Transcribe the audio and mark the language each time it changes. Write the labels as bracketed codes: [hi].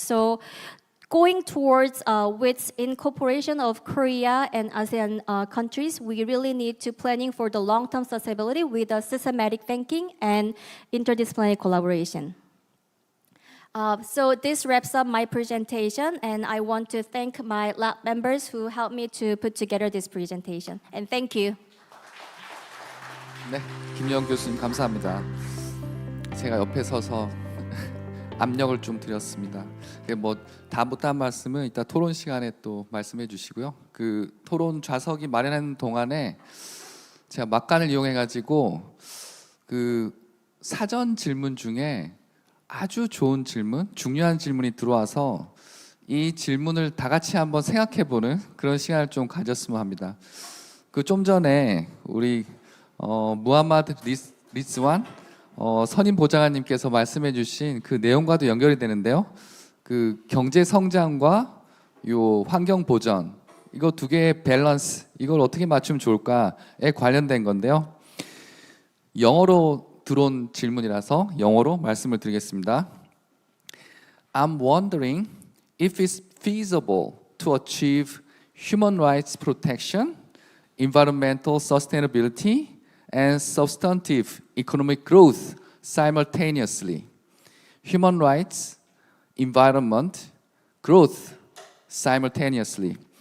[en] So going towards with incorporation of Korea and ASEAN countries, we really need to planning for the long-term sustainability with a systematic thinking and interdisciplinary collaboration. So this wraps up my presentation, and I want to thank my lab members who helped me to put together this presentation. And thank you. [ko] 네, 김영 교수님 감사합니다. 제가 옆에 서서 압력을 좀 드렸습니다. 다 못한 말씀은 이따 토론 시간에 또 말씀해 주시고요. 그 토론 좌석이 마련하는 동안에 제가 막간을 이용해 가지고 그 사전 질문 중에 아주 좋은 질문, 중요한 질문이 들어와서 이 질문을 다 같이 한번 생각해 보는 그런 시간을 좀 가졌으면 합니다. 그 좀 전에 우리 무하마드 리즈완 선임 보좌관님께서 말씀해 주신 그 내용과도 연결이 되는데요. 그 경제 성장과 요 환경 보전, 이거 두 개의 밸런스, 이걸 어떻게 맞추면 좋을까에 관련된 건데요. 영어로 들어온 질문이라서 영어로 말씀을 드리겠습니다. [en] I'm wondering if it's feasible to achieve human rights protection environmental sustainability and substantive economic growth simultaneously. Human rights, environment, growth simultaneously.